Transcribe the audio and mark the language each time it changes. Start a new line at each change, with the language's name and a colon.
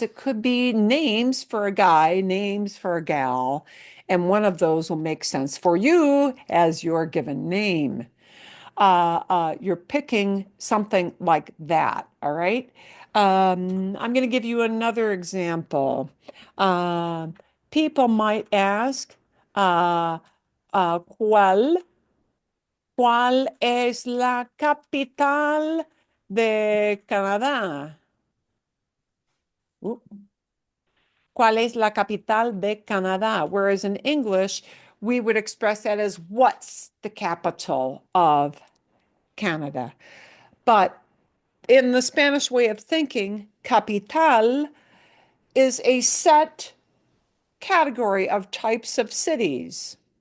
English: It could be names for a guy, names for a gal, and one of those will make sense for you as your given name. You're picking something like that, all right? I'm going to give you another example.
Spanish: Uh,
English: People might ask,
Spanish: ¿cuál es la capital de Canadá? ¿Cuál es la capital de Canadá?
English: Whereas in English, we would express that as what's the capital of Canada? But in the Spanish way of thinking, capital is a set category of types of cities.